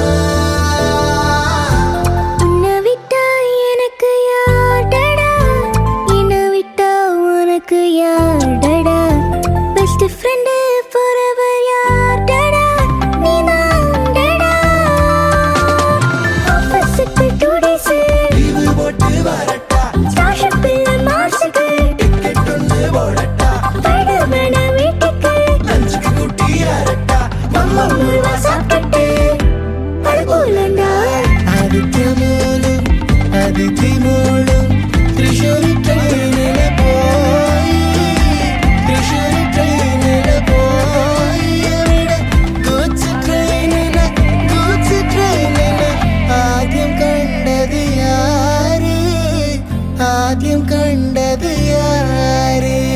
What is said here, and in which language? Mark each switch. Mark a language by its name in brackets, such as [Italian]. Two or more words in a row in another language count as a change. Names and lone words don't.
[Tamil] உன்னை விட்டா எனக்கு யார்டா என்னை விட்டா உனக்கு யார்டா [English] best friend forever [Tamil] யார்டா நீதான்டா ஆஃபீஸுக்கு 2 days லீவு போட்டு வரட்டா ஸ்டார்ஷிப்ல மார்ஸுக்கு டிக்கெட் ஒன்று போடட்டா ஸ்பைடர்மேன வீட்டுக்கு லஞ்சுக்கு கூட்டி யாரட்டா மம்மா முருவா சாப்பிட்டுட்டு அழகோலாண்டா [Malayalam] അതിഥി മോളും തൃശ്ശൂരി ട്രെയിനില് പോയി തൃശ്ശൂരി ട്രെയിനില് പോയി അവിടെ ഗൂഡ്സ് ട്രെയിനിന് ആദ്യം കണ്ടത് യാര് ആദ്യം കണ്ടത് യാര്